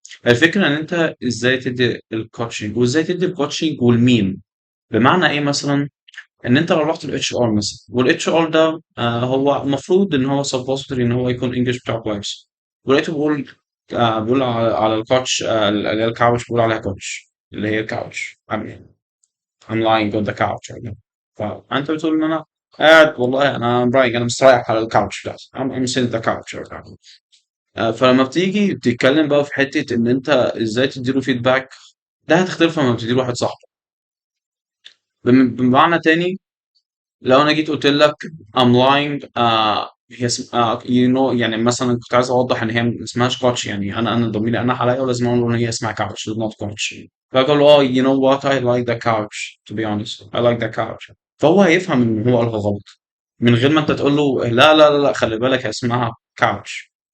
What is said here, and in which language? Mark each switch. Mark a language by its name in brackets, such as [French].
[Arabic] الفكره ان انت ازاي تدي الكوتشنج، وازاي تدي الكوتشنج والمين. بمعنى ايه؟ مثلا ان انت لو رحت الاتش ار مثلا، والاتش ار ده هو المفروض ان هو سبوزيتوري ان هو يكون انجلش بتاعه كويس، ولقيته بيقول على الكوتش، اللي هي الكاوتش، بيقول عليها كوتش اللي هي الكاوتش. [English] I'm lying on the couch right now. [Arabic] فانت بتقول ان انا قاعد، والله انا رايق، انا مستريح على الكاوتش بتاعتي. [English] I'm sitting the couch right now. [Arabic] فلما بتيجي تتكلم بقى في حته ان انت ازاي تديله فيدباك، ده هتختلف لما بتديله واحد صاحبك. بمعنى تاني، لو انا جيت قلت لك [English] I'm lying، [Arabic] هي [English] you know، [Arabic] يعني مثلا كنت عايز اوضح ان هي ما اسمهاش كوتش، يعني انا ضميري انا عليا، ولازم اقول ان هي اسمها كاوتش not كوتش. فاقول له [English] you know what, I like the couch to be honest, I like the couch. [Arabic] فهو هيفهم ان هو قالها غلط من غير ما انت تقول له لا لا لا لا، خلي بالك هي اسمها كاوتش.